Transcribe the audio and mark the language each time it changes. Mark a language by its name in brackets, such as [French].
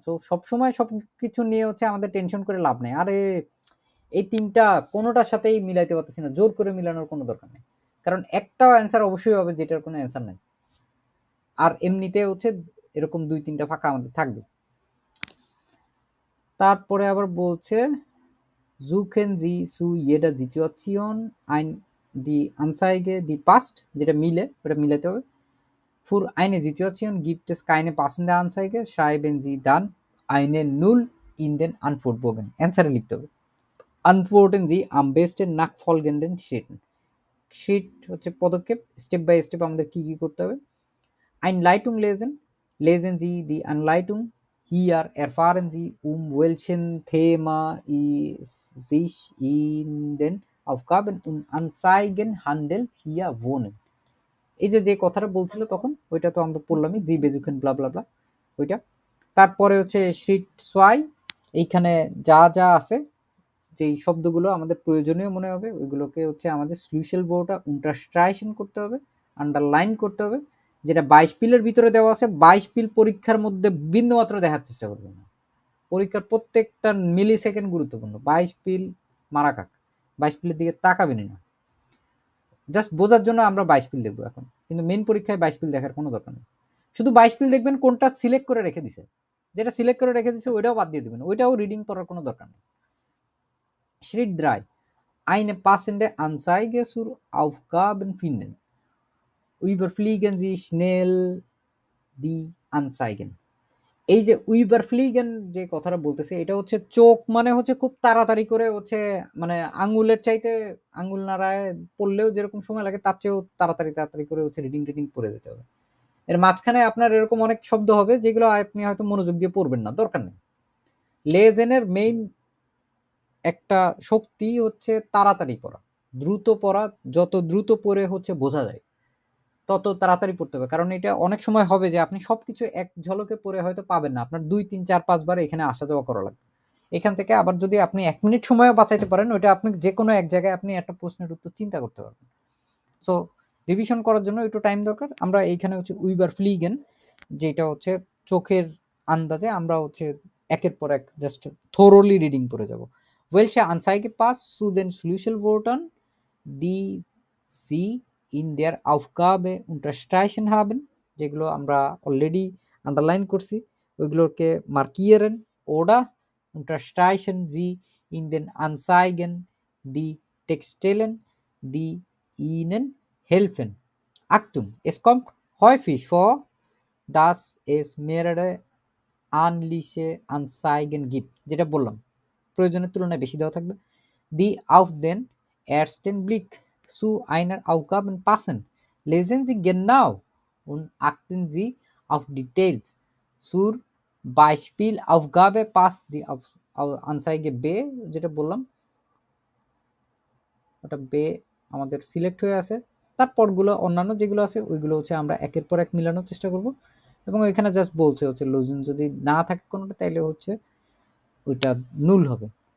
[Bangla] তো সবসময় সব কিছু নিয়ে হচ্ছে আমাদের টেনশন করে লাভ নেই। আরে এই 3টা কোনোটার সাথেই মিলাইতে পারতেছি না, জোর করে মিলানোর কোনো দরকার নেই, কারণ একটাও অ্যান্সার অবশ্যই হবে যেটার কোনো অ্যান্সার নাই। আর এমনিতে হচ্ছে এরকম 2-3টা ফাঁকা আমাদের থাকবে। তারপরে আবার বলছে [German] suchen Sie zu jeder Situation die Anzeige die passt, [Bangla] যেটা মিলে ওটা মিলাতে হবে। [German] Für eine Situation gibt es keine passende Anzeige, schreiben Sie dann eine Null in den Antwortbogen. [Bangla] Answer লিখতে হবে। [German] Antworten Sie am besten nach folgenden Schritten. [Bangla] Schritt হচ্ছে পদক্ষেপ, step by step আমাদের কি কি করতে হবে। [German] Einleitung lesen. Lesen Sie die Anleitung. Hier erfahren Sie, welchen Thema es sich in den Aufgaben und Anzeigen handelt. Hier wohnen. [Bangla] এই যে কথাটা বলছিল তখন ওইটা তো আমরা পড়লামই, জি বেজুকেন ব্লা ব্লা ব্লা ওইটা। তারপরে হচ্ছে শ্রিট সোয়াই, এইখানে যা যা আছে যেই শব্দগুলো আমাদের প্রয়োজনীয় মনে হবে ওইগুলোকে হচ্ছে আমাদের সলিউশন বোর্ডটা unterstreichen করতে হবে, আন্ডারলাইন করতে হবে। যেটা 22 পিলের ভিতরে দেওয়া আছে 22 পিল পরীক্ষার মধ্যে বিন্দুমাত্র দেখার চেষ্টা করবেন না। পরীক্ষার প্রত্যেকটা মিলি সেকেন্ড গুরুত্বপূর্ণ। 22 পিল মারা কাক, 22 পিলের দিকে তাকাবেনই না। জাস্ট বোঝার জন্য আমরা 22 পিল দেখবো এখন, কিন্তু মেন পরীক্ষায় 22 পিল দেখার কোনো দরকার নেই। শুধু 22 পিল দেখবেন কোনটা সিলেক্ট করে রেখে দিছে, যেটা সিলেক্ট করে রেখে দিছে ওইটাও বাদ দিয়ে দেবেন, ওইটাও রিডিং করার কোনো দরকার নেই। [German] Schritt 3. Eine passende Anzeige zur Aufgaben finden. Überfliegen Sie schnell die Anzeigen. [Bangla] এই যে উইবারফ্লিগেন যে কথাটা বলতেছে এটা হচ্ছে চোখ মানে হচ্ছে খুব তাড়াতাড়ি করে হচ্ছে মানে আঙ্গুলের চাইতে আঙ্গুল নাড়ায় পড়লেও যেরকম সময় লাগে তার চেয়েও তাড়াতাড়ি করে হচ্ছে রিডিং পড়ে যেতে হবে। এর মাঝখানে আপনার এরকম অনেক শব্দ হবে যেগুলো আপনি হয়তো মনোযোগ দিয়ে পড়বেন না, দরকার নেই। লেজেনের মেইন একটা শক্তি হচ্ছে তাড়াতাড়ি পড়া, দ্রুত পড়া। যত দ্রুত পড়ে হচ্ছে বোঝা যায় তত তাড়াতাড়ি পড়তে হবে, কারণ এটা অনেক সময় হবে যে আপনি সবকিছু এক ঝলকে পড়ে হয়তো পাবেন না, আপনার 2 3 4 5 বার এখানে আসা যাওয়া করা লাগবে। এখান থেকে আবার যদি আপনি 1 মিনিট সময়ও বাঁচাইতে পারেন ওইটা আপনি যে কোনো এক জায়গায় আপনি একটা প্রশ্নের উত্তর চিন্তা করতে পারবেন। সো রিভিশন করার জন্য একটু টাইম দরকার। আমরা এইখানে হচ্ছে উইবারফ্লিগেন যেটা হচ্ছে চোখের আন্দাজে আমরা হচ্ছে একের পর এক জাস্ট থোরোলি রিডিং করে যাব। [German] welche Anzeige passt zu den Schlüsselwörtern, die sie in der Aufgabe unterstreichen haben, [Bangla] যেগুলো আমরা অলরেডি আন্ডারলাইন করছি ওইগুলোকে [German] মার্কিeren oder unterstreichen sie in den Anzeigen die Textstellen, die ihnen helfen. Achtung, es kommt häufig vor, dass es mehrere ähnliche Anzeigen gibt, [Bangla] যেটা বললাম প্রয়োজনের তুলনায় বেশি দেওয়া থাকবে, [German] die auf den ersten Blick zu einer Aufgabe passen. Lesen Sie genau und achten Sie auf Details. Zur Beispielaufgabe passt die Anzeige B, [Bangla] যেটা বললাম ওটা বে আমাদের সিলেক্ট হয়ে আছে, তারপরগুলো অন্যান্য যেগুলো আছে ওইগুলো হচ্ছে আমরা একের পর এক মিলানোর চেষ্টা করব, এবং এখানে জাস্ট বলছে হচ্ছে লুজুন যদি না থাকে কোনোটা তাইলে হচ্ছে ওইটা নুল হবে।